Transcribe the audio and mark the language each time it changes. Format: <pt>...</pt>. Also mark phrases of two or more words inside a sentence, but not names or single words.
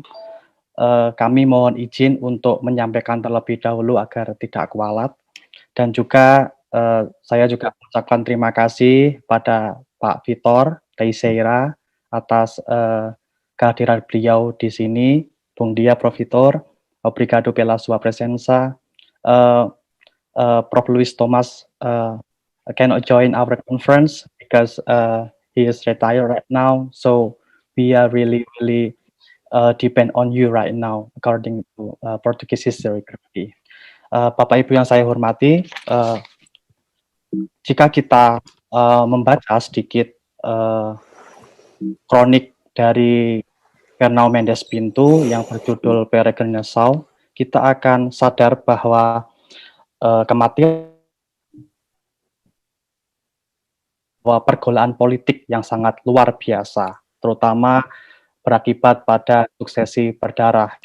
<id>Kami mohon izin untuk menyampaikan terlebih dahulu agar tidak kualat. Dan juga saya juga mengucapkan terima kasih pada Pak Vitor Teixeira atas kehadiran beliau di sini. Bung Dia, Prof.</id> <pt>Vitor, obrigado pela sua presença.</pt> <en>Prof. Luis Thomas cannot join our conference because he is retired right now. So we are really depend on you right now according to Portuguese history.</en> <id>Bapak Ibu yang saya hormati, jika kita membaca sedikit kronik dari Fernão Mendes Pinto yang berjudul Peregrinação, kita akan sadar bahwa kematian pergolakan politik yang sangat luar biasa, terutama berakibat pada suksesi berdarah.</id>